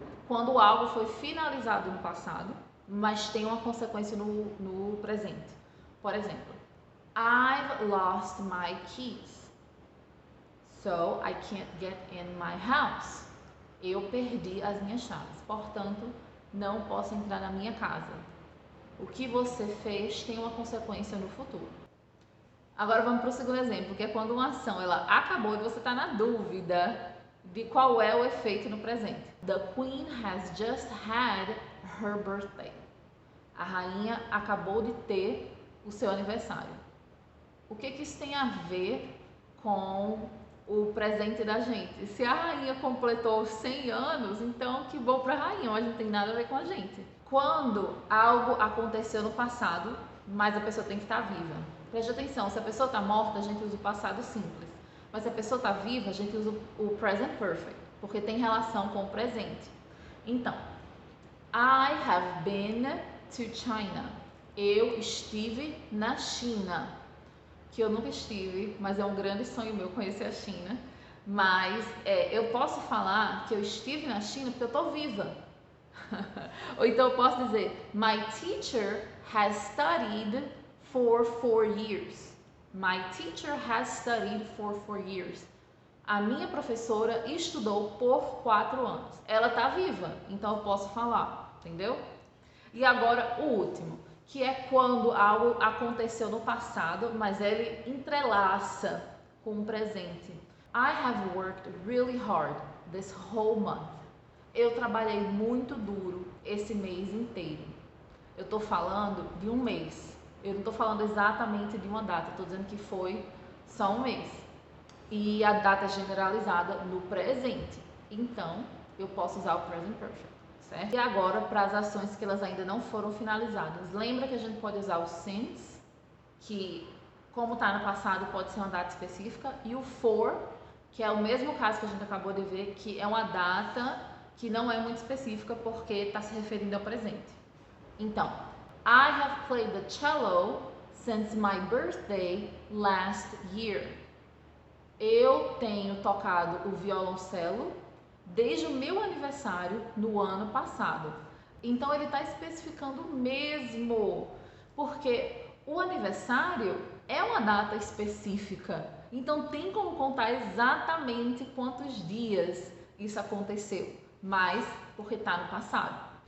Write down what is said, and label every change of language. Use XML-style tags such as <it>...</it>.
<pt>quando algo foi finalizado no passado, mas tem uma consequência no presente. Por exemplo,</pt> <en>I've lost my keys, so I can't get in my house.</en> <pt>Eu perdi as minhas chaves, portanto, não posso entrar na minha casa. O que você fez tem uma consequência no futuro. Agora vamos para o segundo exemplo, que é quando uma ação ela acabou e você está na dúvida de qual é o efeito no presente.</pt> <en>The Queen has just had her birthday.</en> <pt>A rainha acabou de ter o seu aniversário. O que isso tem a ver com o presente da gente? Se a rainha completou 100 anos, então que bom para a rainha, mas não tem nada a ver com a gente. Quando algo aconteceu no passado, mas a pessoa tem que estar viva. Preste atenção, se a pessoa está morta, a gente usa o passado simples. Mas se a pessoa está viva, a gente usa o present perfect, porque tem relação com o presente. Então,</pt> <en>I have been to China.</en> <pt>Eu estive na China. Que eu nunca estive, mas é um grande sonho meu conhecer a China. Mas eu posso falar que eu estive na China porque eu estou viva. Ou então eu posso dizer,</pt> <en>my teacher has studied for 4 years. My teacher has studied for 4 years.</en> <pt>A minha professora estudou por 4 anos. Ela está viva, então eu posso falar, entendeu? E agora o último, que é quando algo aconteceu no passado, mas ele entrelaça com o presente.</pt> <en>I have worked really hard this whole month.</en> <pt>Eu trabalhei muito duro esse mês inteiro. Eu estou falando de um mês. Eu não estou falando exatamente de uma data. Estou dizendo que foi só um mês. E a data é generalizada no presente. Então, eu posso usar o present perfect, certo? E agora, para as ações que elas ainda não foram finalizadas. Lembra que a gente pode usar o since, que como está no passado pode ser uma data específica. E o for, que é o mesmo caso que a gente acabou de ver, que é uma data que não é muito específica porque está se referindo ao presente. Então,</pt> <en>I have played the cello since my birthday last year.</en> <pt>Eu tenho tocado o violoncelo desde o meu aniversário no ano passado. Então ele está especificando mesmo, porque o aniversário é uma data específica. Então tem como contar exatamente quantos dias isso aconteceu, mas porque está no passado.</pt>